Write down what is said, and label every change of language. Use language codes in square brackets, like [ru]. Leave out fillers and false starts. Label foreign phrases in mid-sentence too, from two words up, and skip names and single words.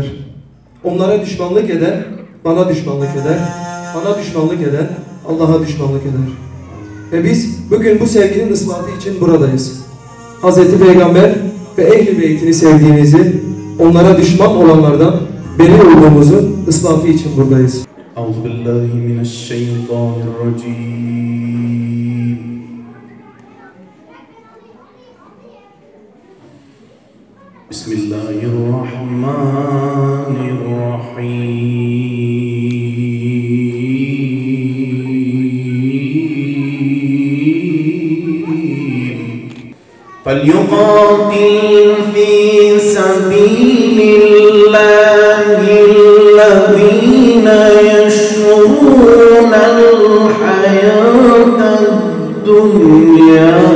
[tr] Onlara düşmanlık eden bana düşmanlık eder, bana düşmanlık eden Allah'a düşmanlık eder. Ve biz bugün bu sevginin ispatı için buradayız. Hazreti Peygamber ve Ehl-i Beyt'ini sevdiğimizi, onlara düşman olanlardan beri olduğumuzu ispatı için buradayız. [ar] أعوذ بالله من الشيطان الرجيم. بسم الله الرحمن الرحيم. فَلْيُقَاتِلْ فِي سَبِيلِ اللَّهِ الَّذِينَ يَشْرُونَ الْحَيَاةَ الدُّنْيَا